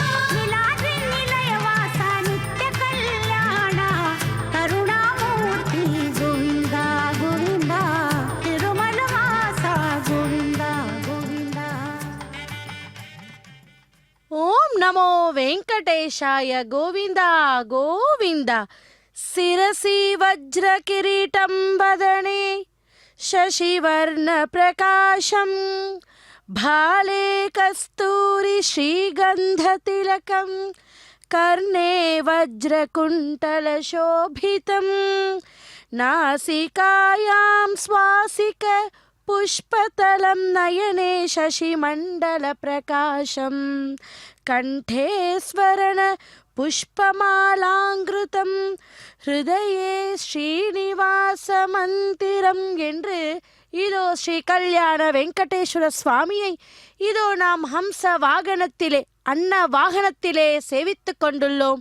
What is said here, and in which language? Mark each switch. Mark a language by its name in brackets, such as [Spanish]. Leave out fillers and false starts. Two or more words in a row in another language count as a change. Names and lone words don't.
[Sanskrit] नीलाद्रि निलयवास नित्य कल्याण करुणामूर्ति गोविंदा गोविंदा तिरुमल वास गोविंदा गोविंदा। ఓం నమో వెంకటేశాయ గోవింద గోవింద శిరసి వజ్ర కిరీటం వదనే శశివర్ణ ప్రకాశం భాలే కస్తూరి శ్రీగంధ తిలకం కర్ణే వజ్రకుంటల శోభితం నాసికాయాం స్వాసిక పుష్పతలం నయనే శశిమండల ప్రకాశం కంఠే స్వరణ புஷ்பமாலாங்கிருதம் ஹிருதயே ஸ்ரீனிவாச மந்திரம் [Tamil] என்று இதோ ஸ்ரீ கல்யாண வெங்கடேஸ்வர சுவாமியை இதோ நாம் ஹம்ச வாகனத்திலே அன்ன வாகனத்திலே சேவித்துக் கொண்டுள்ளோம்.